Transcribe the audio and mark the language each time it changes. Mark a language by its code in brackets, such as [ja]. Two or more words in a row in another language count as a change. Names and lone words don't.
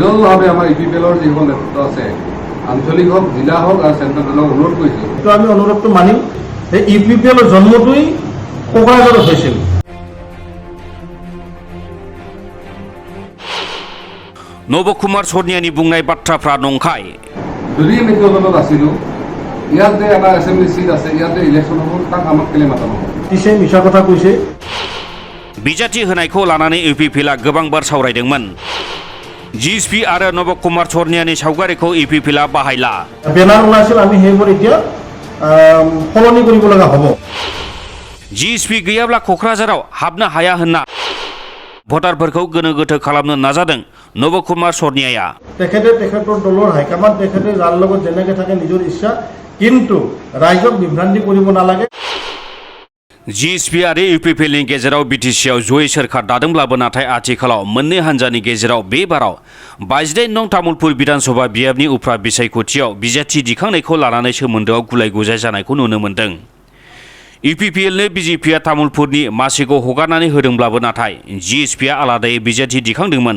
[as] সবলভাৱে আমাৰ ইপিপিএলৰ যিসকল নেতৃত্ব আছে আঞ্চলিক হওক জিলা হওক আৰু চেণ্ট্ৰেল দলক অনুৰোধ কৰিছোঁ। তো আমি অনুৰোধটো মানিম যে ইপিপিএলৰ জন্মটোই কোকৰাঝাৰত হৈছিল। [brx] नब कुमार सर्नियानि बुंनाय बाथ्राफ्रा नंखाय। [as] যদি মিত্ৰ দলত আছিলোঁ ইয়াতে এটা এছেম্বলি সিট আছে ইয়াতে ইলেকশ্যন হ'ব তাক আমাক কেলে মাতা নহ'ব। পিছে মিছা কথা কৈছে। [brx] बिजाथि होनायखौ लानानै इउपिपिएलआ गोबांबार सावरायदोंमोन। जिएसपि आरो नब कुमार सर्नियानि सावगारिखौ इउपिपिएलआ बाहायला। [as] बेनार ওলাইছিল আমি সেইবোৰ এতিয়া সলনি কৰিব লগা হ'ব। [brx] जिएसपि गैयाब्ला क'क्राझाराव हाबनो हाया होनना भटारफोरखौ गोनो गोथो खालामनो नाजादों नब कुमार सर्नियाया। [as] তেখেতৰ দলৰ হাইকমাণ্ড তেখেতে যাৰ লগত যেনেকৈ থাকে নিজৰ ইচ্ছা, কিন্তু ৰাইজক বিভ্ৰান্তি কৰিব নালাগে। [brx] जिएसपि आरो इउपिपिएलनि गेजेराव बिटिसिआव जयै सोरखार दादोंब्लाबो नाथाय आथिखालाव मोननै हान्जानि गेजेराव बे बाराव 22 नं तामुलपुर विधानसभा बियाबनि उफ्रा बिसायख'थियाव बिजाथि दिखांनायखौ लानानै सोमोन्दोआव गुलाय गुजाय जानायखौ नुनो मोन्दों। इउपिपिएलनो बिजेपिआ तामुलपुरनि मासिखौ हगारनानै होदोंब्लाबो नाथाय जिएसपिआ आलादायै बिजाथि दिखांदोंमोन।